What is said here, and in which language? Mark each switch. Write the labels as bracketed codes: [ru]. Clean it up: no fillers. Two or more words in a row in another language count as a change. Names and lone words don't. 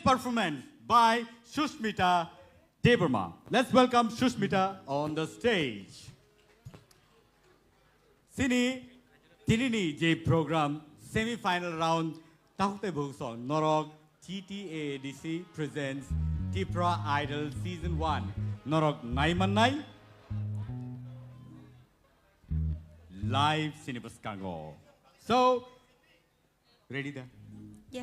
[en] performance by Susmita Debbarma. Let's welcome Susmita on the stage. [trp] Tinini J program [en] semi-final round [trp] Tahute Bugson Norog [en] TTADC presents [trp] Tipra Idol Season 1 Norog Naimanai Live Cinebus Kango. [en] So, ready there? Yes.